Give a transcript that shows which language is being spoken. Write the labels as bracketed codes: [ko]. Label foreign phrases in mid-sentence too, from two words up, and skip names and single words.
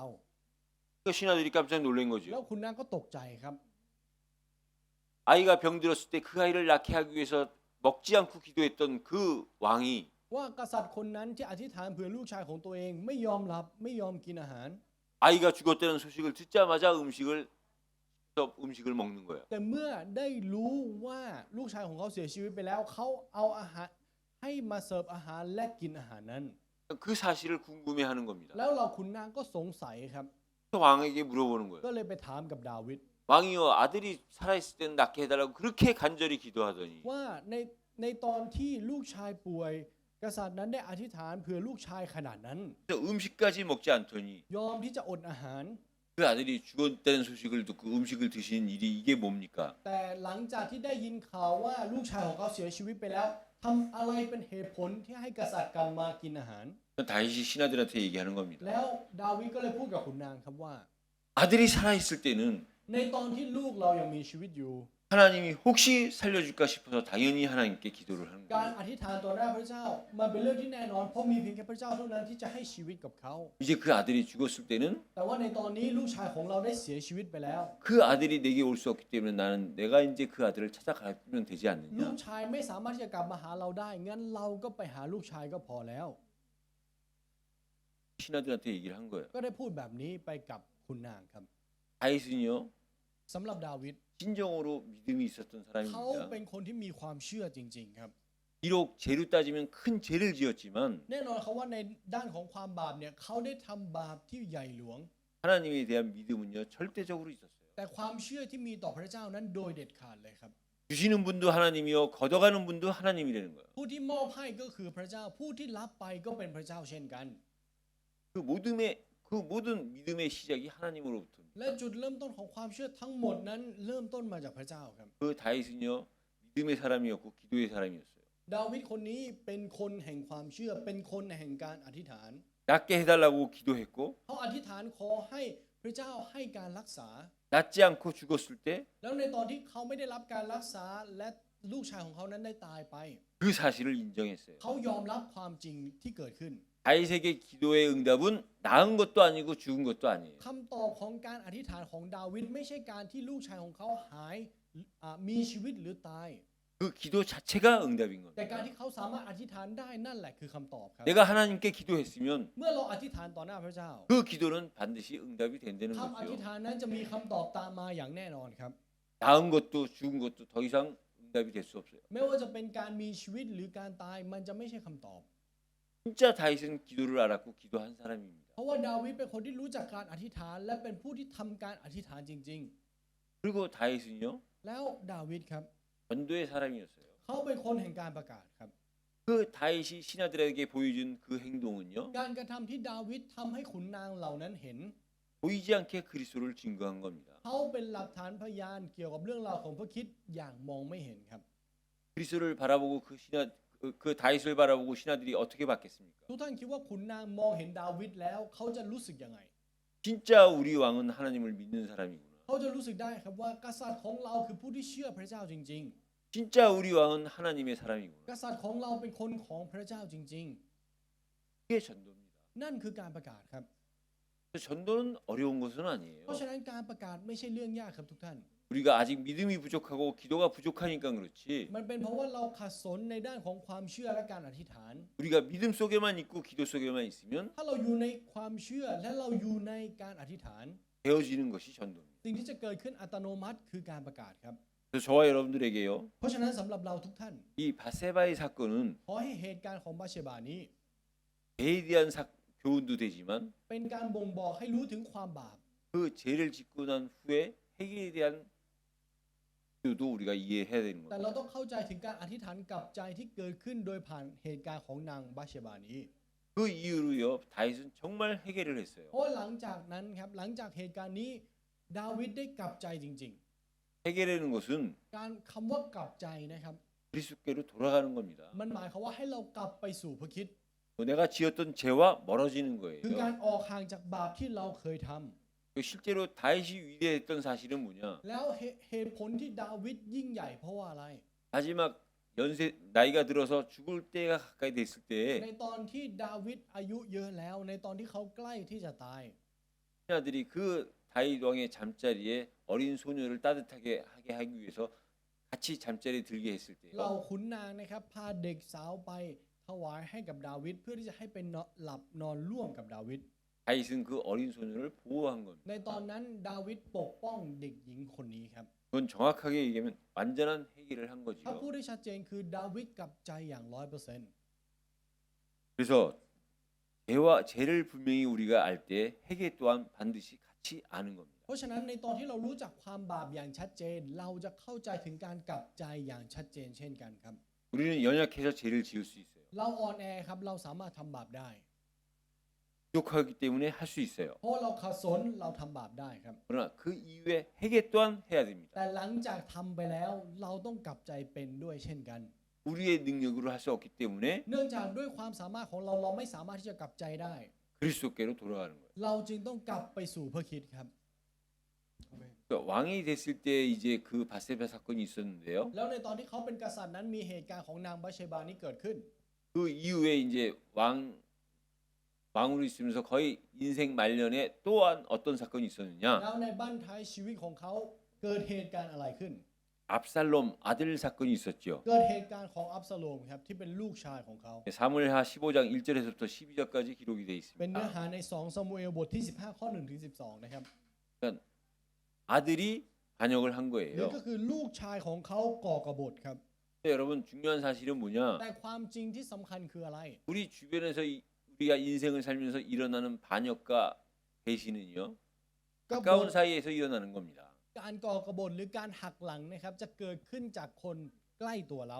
[ko] 그러니까 신하들이 깜짝 놀란 [th] แล้ว [ko] 거죠. [th] ขุนนางก็ตกใจครับ [ko] 아이가 병들었을 때 그 아이를 낳게 하기 위해서 먹지 않고 기도했던 그 왕이 [th] ว่ากษัตริย์คนนั้นที่อธิษฐานเผื่อลูกชายของตัวเองไม่ยอมรับไม่ยอมกินอาหาร [ko] 아이가 죽었다는 소식을 듣자마자 음식을 먹는 거예요. [th] แต่เมื่อได้รู้ว่าลูกชายของเขาเสียชีวิตไปแล้วเขาเอาอาหารให้มาเสิร์ฟอาหารและกินอาหารนั้น [ko] 그 사실을 궁금해하는 겁니다. [th] แล้วเราขุนนางก็สงสัยครับ [ko] 왕에게 물어보는 거예요. [th] ก็เลยไปถามกับดาวิด [ko] 왕이여 아들이 살아있을 때는 낳게 해달라고 그렇게 간절히 기도하더니 [th] ว่าในตอนที่ลูกชายป่วย กษัตริย์นั้นได้อธิษฐานเผื่อลูกชายขนาดนั้น [ko] 음식까지 먹지 않더니 [th] ยอมที่จะอดอาหาร [ko] 그 아들이 죽었다는 소식을 듣고 음식을 드시는 일이 이게 뭡니까? [th] แต่หลังจากที่ได้ยินข่าวว่าลูกชายของเขาเสียชีวิตไปแล้วทำอะไรเป็นเหตุผลที่ให้กษัตริย์กลับมากินอาหาร [ko] 다윗이 신하들한테 얘기하는 겁니다. [th] แล้วดาวิดก็เลยพูดกับขุนนางครับว่า [ko] 아들이 살아있을 때는 [th] ในตอนที่ลูกเรายังมีชีวิตอยู่ [ko] 하나님이 혹시 살려줄까 싶어서 당연히 하나님께 기도를 하는 [th] การ [ko] 거예요. [th] อธิษฐานต่อหน้าพระเจ้ามันเป็นเรื่องที่แน่นอนเพราะมีเพียงแค่พระเจ้าเท่านั้นที่จะให้ชีวิตกับเขา [ko] 이제 그 아들이 죽었을 때는 [th] แต่ว่าในตอนนี้ลูกชายของเราได้เสียชีวิตไปแล้ว [ko] 그 아들이 내게 올 수 없기 때문에 나는 내가 이제 그 아들을 찾아가면 되지 [th] ลู [ko] 않느냐. [th] กชายไม่สามารถที่จะกลับมาหาเราได้งั้นเราก็ไปหาลูกชายก็พอแล้ว [ko] 신하들한테 얘기를 한 거예요. [th] ก็ได้พูดแบบนี้ไปกับคุณนางครับ [ko] 다윗은요 [th] สำหรับดาวิด [ko] 진정으로 믿음이 있었던 [th] เขา [ko] 사람입니다. [th] เป็นคนที่มีความเชื่อจริงๆครับ [ko] 비록 죄로 따지면 큰 죄를 지었지만 [th] แน่นอนเขาว่าในด้านของความบาปเนี่ยเขาได้ทำบาปที่ใหญ่หลวง [ko] 하나님에 대한 믿음은요 절대적으로 있었어요. [th] แต่ความเชื่อที่มีต่อพระเจ้านั้นโดยเด็ดขาดเลยครับ [ko] 주시는 분도 하나님이요 걷어가는 분도 하나님이라는 거예요. [th] ผู้ที่มอบให้ก็คือพระเจ้าผู้ที่รับไปก็เป็นพระเจ้าเช่นกัน [ko] 그 모든 믿음의 시작이 하나님으로부터입니다. [th] และจุดเริ่มต้นของความเชื่อทั้งหมดนั้นเริ่มต้นมาจากพระเจ้าครับ [ko] 그 다윗은요 믿음의 사람이었고 기도의 사람이었어요. [th] ดาวิดคนนี้เป็นคนแห่งความเชื่อเป็นคนแห่งการอธิษฐาน [ko] 낫게 해달라고 기도했고 [th] เขาอธิษฐานขอให้พระเจ้าให้การรักษา [ko] 낫지 않고 죽었을 때 [th] แล้วในตอนที่เขาไม่ได้รับการรักษาและลูกชายของเขานั้นได้ตายไป [ko] 그 사실을 인정했어요. [th] เขายอมรับความจริงที่เกิดขึ้น [ko] 다윗에게 기도의 응답은 나은 것도 아니고 죽은 것도 아니에요. [th] คำตอบของการอธิษฐานของดาวิดไม่ใช่การที่ลูกชายของเขาหายมีชีวิตหรือตาย [ko] 그 기도 자체가 응답인 [th] แต่การ [ko] 겁니다. [th] ที่เขาสามารถอธิษฐานได้นั่นแหละคือคำตอบครับ [ko] 내가 하나님께 기도했으면 [th] เมื่อเราอธิษฐานต่อหน้าพระเจ้า [ko] 그 기도는 반드시 응답이 된다는 [th] คำอธิษ [ko] 거죠. [th] ฐานนั้นจะมีคำตอบตามมาอย่างแน่นอนครับ [ko] 나은 것도 죽은 것도 더 이상 응답이 될 수 없어요. [th] ไม่ว่าจะเป็นการมีชีวิตหรือการตายมันจะไม่ใช่คำตอบ [ko] 진짜 다윗은 기도를 알았고 기도한 사람입니다. [th] เพราะว่าดาวิดเป็นคนที่รู้จักการอธิษฐาน และเป็นผู้ที่ทำการอธิษฐานจริง [ko] 그리고 다윗은요 [th] ๆ แล้วดาวิดครับ [ko] 전도의 사람이었어요. [th] เขาเป็นคนแห่งการประกาศครับ [ko] 그 다윗이 신하들에게 보여준 그 행동은요 [th] การกระทำที่ดาวิดทำให้ขุนนางเหล่านั้นเห็น [ko] 보이지 않게 그리스도를 증거한 겁니다. [th] เขาเป็นหลักฐานพยานเกี่ยวกับเรื่องราวของพระคริสต์อย่างมองไม่เห็นครับ [ko] 그리스도를 바라보고 그 다윗을 바라보고 신하들이 어떻게 받겠습니까? [th] ทุกท่านคิดว่าขุนนางมองเห็นดาวิดแล้วเขาจะรู้สึกยังไง [ko] 진짜 우리 왕은 하나님을 믿는 사람이구나. [th] เขาจะรู้สึกได้ครับว่ากษัตริย์ของเราคือผู้ที่เชื่อพระเจ้าจริง [ko] 진짜 우리 왕은 하나님의 사람이구나. [th] ๆ กษัตริย์ของเราเป็นคนของพระเจ้าจริง [ko] 그게 전도입니다. [th] ๆ นั่นคือการประกาศครับ [ko] 전도는 어려운 것은 아니에요. [th] เพราะฉะนั้นการประกาศไม่ใช่เรื่องยากครับทุกท่าน [ko] 우리가 아직 믿음이 부족하고 기도가 부족하니까 그렇지. [th] มันเป็นเพราะว่าเราขัดสนในด้านของความเชื่อและการอธิษฐาน [ko] 우리가 믿음 속에만 있고 기도 속에만 있으면 [th] ถ้าเราอยู่ในความเชื่อและเราอยู่ในการอธิษฐาน [ko] 되어지는 것이 전도입니다. [th] สิ่งที่จะเกิดขึ้นอัตโนมัติคือการประกาศครับ [ko] 그래서 저와 여러분들에게요. [th] เพราะฉะนั้นสำหรับเราทุกท่าน [ko] 이 바세바의 사건은 [th] ขอให้เหตุการณ์ของบาเชบานี้ [ko] 죄에 대한 교훈도 되지만 [th] เป็นการบ่งบอกให้รู้ถึงความบาป [ko] 그 죄를 짓고 난 후에 해결에 대한 기도도 우리가 이해해야 되는 [th] แต่เรา [ko] 겁니다. [th] ต้องเข้าใจถึงการอธิษฐานกลับใจที่เกิดขึ้นโดยผ่านเหตุการณ์ของนางบาเชบานี้ [ko] 그 이후로요 다윗은 정말 해결을 했어요. [th] เพราะว่าหลังจากนั้นครับหลังจากเหตุการณ์นี้ดาวิดได้กลับใจจริง [ko] 해결하는 것은 [th] ๆ การคำว่ากลับใจนะครับ [ko] 그리스도께로 돌아가는 겁니다. [th] มันหมายความว่าให้เรากลับไปสู่พระคริสต์ [ko] 내가 지었던 죄와 멀어지는 [th] คือการ [ko] 거예요. [th] ออกห่างจากบาปที่เราเคยทำ [ko] 실제로 다윗이 위대했던 사실은 뭐냐? [th] แล้วเหตุผลที่ดาวิดยิ่งใหญ่เพราะว่าอะไร [ko] 마지막 나이가 들어서 죽을 때가 가까이 됐을 [th] ใน [ko] 때 [th] ตอนที่ดาวิดอายุเยอะแล้วในตอนที่เขาใกล้ที่จะตาย [ko] 신하들이 그 다윗 왕의 잠자리에 어린 소녀를 따뜻하게 하게 하기 위해서 같이 잠자리에 들게 했을 [th] เรา [ko] 때요. [th] ขุนนางนะครับพาเด็กสาวไปถวายให้กับดาวิดเพื่อที่จะให้เป็นหลับนอนร่วมกับดาวิด [ko] 다윗은 그 어린 소녀를 보호한 [th] ในตอน [ko] 겁니다. [th] นั้นดาวิดปกป้องเด็กหญิงคนนี้ครับ [ko] 그건 정확하게 얘기하면 완전한 해결을 한 [th] ถ้าพูด [ko] 거죠. [th] ได้ชัดเจนคือดาวิดกลับใจอย่าง 100% [ko] 그래서 죄를 분명히 우리가 알 때 회개 또한 반드시 같이 아는 겁니다. [th] เพราะฉะนั้นในตอนที่เรารู้จักความบาปอย่างชัดเจน เราจะเข้าใจถึงการกลับใจอย่างชัดเจนเช่นกันครับ [ko] 우리는 연약해서 죄를 지을 수 있어요. [th] เราอ่อนแอครับเราสามารถทำบาปได้ [ko] 부족하기 때문에 할 수 있어요. [th] เพราะเราขัดสนเราทำบาปได้ครับ [ko] 그러나 그 이후에 회개 또한 해야 됩니다. [th] แต่หลังจากทำไปแล้วเราต้องกลับใจเป็นด้วยเช่นกัน [ko] 우리의 능력으로 할 수 없기 때문에 [th] เนื่องจากด้วยความสามารถของเราเราไม่สามารถที่จะกลับใจได้ [ko] 그리스도께로 돌아가는 거예요. [th] เราจึงต้องกลับไปสู่พระคริสต์ครับ [ko] 그러니까 왕이 됐을 때 이제 그 바세바 사건이 있었는데요. [th] แล้วในตอนที่เขาเป็นกษัตริย์นั้นมีเหตุการณ์ของนางบัชเชบานี้เกิดขึ้น [ko] 그 이후에 이제 왕으로 있으면서 거의 인생 말년에 또한 어떤 사건이 [th] แล้ [ko] 있었느냐? [th] วในบั้นท้ายชีวิตของเขาเกิดเหตุการณ์อะไรขึ้น [ko] 압살롬 아들 사건이 있었죠. [th] เกิดเหตุการณ์ของอับซาโลมครับที่เป็นลูกชายของเขา [ko] 사무엘하 15장 1절에서부터 12절까지 기록이 되어 [th] เป็นเนื้อ [ko] 있습니다. [th] หาใน2ซามูเอลบทที่15ข้อ1ถึง12นะครับ [ko] 그러니까 아들이 반역을 한 [th] หรือ [ko] 거예요. [th] ก็คือลูกชายของเขาก่อกบฏครับ [ko] 근데 여러분 중요한 사실은 뭐냐? [th] แต่ความจริงที่สำคัญคืออะไร [ko] 우리 주변에서 우리가 인생을 살면서 일어나는 반역과 배신은요. [th] ก็บ [ko] 가까운 [th] ฏ [ko] 사이에서 일어나는 겁니다. [th] การก่อกบฏหรือการหักหลังนะครับจะเกิดขึ้นจากคนใกล้ตัวเรา